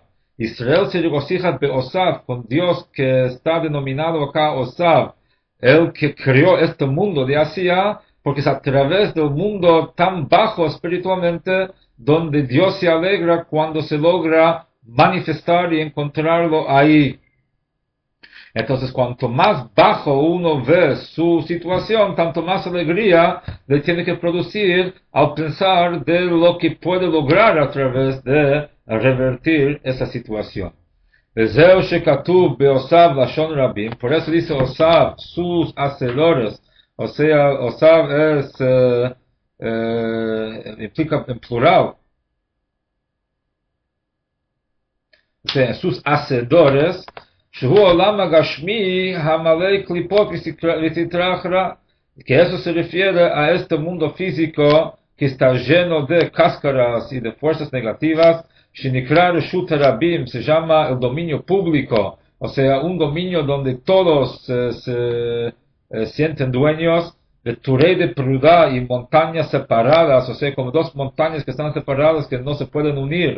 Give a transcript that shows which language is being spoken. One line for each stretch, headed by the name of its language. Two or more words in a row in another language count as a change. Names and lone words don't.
Spanish: Israel se regocija Beosav, con Dios que está denominado acá Osav, el que creó este mundo de Asiyah, porque es a través del mundo tan bajo espiritualmente donde Dios se alegra cuando se logra manifestar y encontrarlo ahí. Entonces, cuanto más bajo uno ve su situación, tanto más alegría le tiene que producir al pensar de lo que puede lograr a través de revertir esa situación.
Hebrew: וזהו שכתוב בעושיו לשון רבים,
Spanish: por eso dice osav, sus hacedores, o sea, osav es, implica en plural, o sea, sus hacedores,
Hebrew: שהוא עולם הגשמי המלא קליפות וסטרה רע,
Spanish: que eso se refiere a este mundo físico que está lleno de cáscaras y de fuerzas negativas,
Hebrew: שנקרא רשות רבים,
Spanish: se llama el dominio público, o sea, un dominio donde todos se sienten dueños, de
Aramaic: טורי דפרודא
Spanish: y montañas separadas, o sea, como dos montañas que están separadas que no se pueden unir.